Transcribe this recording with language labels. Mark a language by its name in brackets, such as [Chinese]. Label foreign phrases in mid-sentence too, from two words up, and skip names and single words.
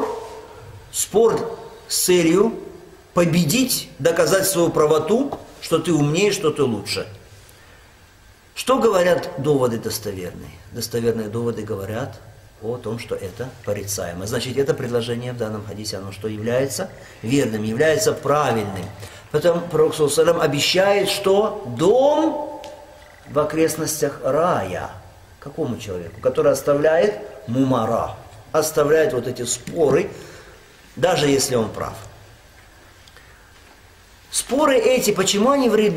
[Russian] Спор с целью победить, доказать свою правоту, что ты умнее, что ты лучше. Что говорят доводы достоверные? Достоверные доводы говорят о том, что это порицаемо. Значит, это предложение в данном хадисе, оно что является верным, является правильным. Потом пророк [Arabic] صلى الله عليه وسلم [Russian] обещает, что дом в окрестностях рая. Какому человеку? Который оставляет мумара, оставляет вот эти споры, даже если он прав. Споры эти, почему они вредны?